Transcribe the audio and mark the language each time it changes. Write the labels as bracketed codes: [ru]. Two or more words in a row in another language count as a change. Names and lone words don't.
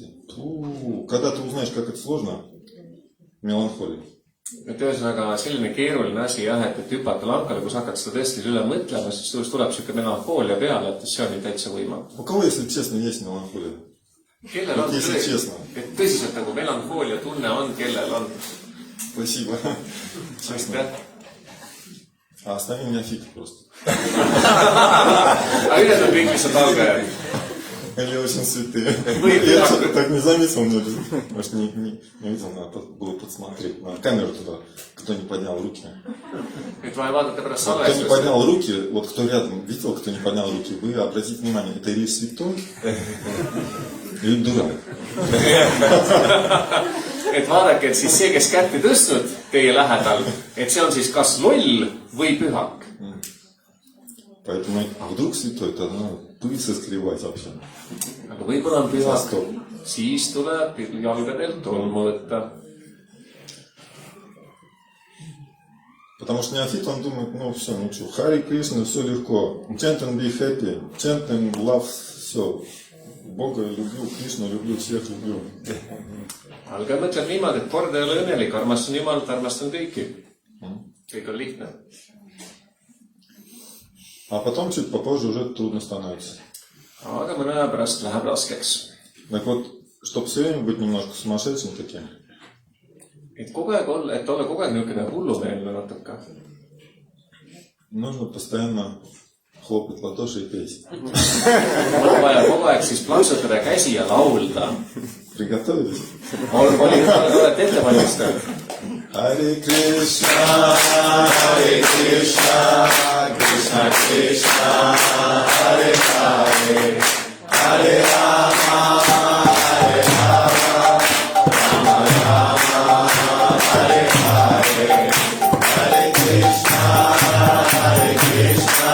[ru] Когда ты узнаешь, как это сложно, меланхолия. [et] Et ühesõnaga selline keeruline asi jah, et hüpata lankale, kus hakkad seda tõesti üle mõtlema, siis tuleks tuleb siuke melanhoolia peale, et see on ju täitsa võimatu. [ru] У кого, если честно, есть меланхолия? [et] Kellel on [ru] Если честно. [et] Et tõsiselt nagu melanhoolia tunne on, kellel on. [ru] Спасибо. Честно. А остальные неофиты просто. [et] Aga ülejäänud kõik, mis on algajad. [ru] Они очень святые. Вы Я [et] пühakud. [ru] так не заметил, может, не видел, надо было подсмотреть. На камеру туда, кто не поднял руки. [et] Et vaja vaadata pärast [ru] Вот кто не [et] salvestust. [ru] поднял руки, вот кто рядом видел, кто не поднял руки, вы обратите внимание, это или святой, или дурак. [et] Et vaadake, et siis see, kes kätt ei tõstnud teie lähedal, et see on siis kas loll või pühak. [ru] Поэтому, а вдруг святой, тогда надо пыль соскребать вообще. [et] Aga võib-olla on pühak, Vastu. siis tuleb jalgadelt tolmu võtta. [ru] Потому что неофит, он думает, ну все, ну что, Хари Кришна, все легко. [en] Chant and be happy, chant and love, [ru] все. Бога люблю, Кришну люблю, всех люблю. [et] Algaja mõtleb niimoodi, et kord ei ole õnnelik, armastan Jumalat, armastan kõiki. Kõik on lihtne. [ru] А потом, чуть попозже, уже трудно становится. [et] Aga mõne aja pärast läheb raskeks. [ru] Так вот, чтобы все время быть немножко сумасшедшим таким, [et] Et kogu aeg olla, et olla kogu aeg niisugune hullumeelne natuke. [ru] нужно постоянно хлопать в ладоши и петь. [et] On vaja kogu aeg siis plaksutada käsi ja laulda. [ru] Приготовились? [et] Olete ette valmistanud? [ru] Хари Кришна, Хари Кришна, Кришна Кришна, Хари Хари, Хари Рама, Хари Рама, Рама Рама, Хари Хари, Хари Кришна, Хари Кришна,